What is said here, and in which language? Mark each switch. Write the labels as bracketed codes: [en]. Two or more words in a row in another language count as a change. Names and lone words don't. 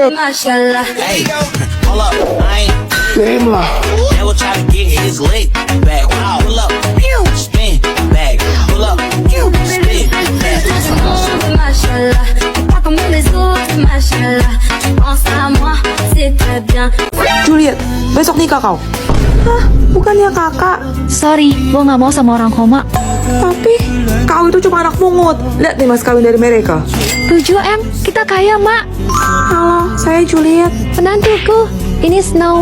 [ar] mashallah. [en] Hey, hold up, I ain't Same lah. never try to get his leg back. Pull up, spin back. Pull up, spin back. [ar] Mashallah, [fr] pas comme les autres, mashallah. Tu penses à moi, c'est très bien. [id] Juliet, besok nikah kau. Hah, bukannya kakak. Sorry, gue nggak mau sama orang koma. Tapi, kau itu cuma anak mungut. Lihat nih mas kawin dari mereka. 7M, kita kaya, Mak. Halo, saya Juliet. Penantuku, ini Snow.